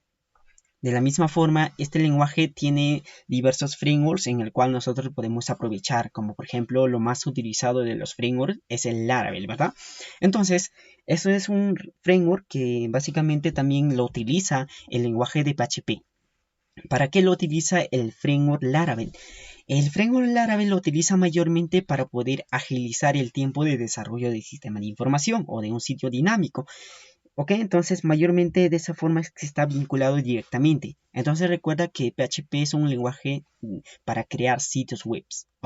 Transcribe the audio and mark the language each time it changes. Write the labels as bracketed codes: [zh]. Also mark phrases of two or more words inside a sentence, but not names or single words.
[es] De la misma forma, este lenguaje tiene diversos frameworks en el cual nosotros podemos aprovechar, como por ejemplo lo más utilizado de los frameworks es el Laravel, ¿verdad? Entonces, eso es un framework que básicamente también lo utiliza el lenguaje de PHP. ¿Para qué lo utiliza el framework Laravel? El framework Laravel lo utiliza mayormente para poder agilizar el tiempo de desarrollo del sistema de información o de un sitio dinámico. ¿Ok? Entonces, mayormente de esa forma es que está vinculado directamente. Entonces, recuerda que PHP es un lenguaje para crear sitios web. ¿Ok?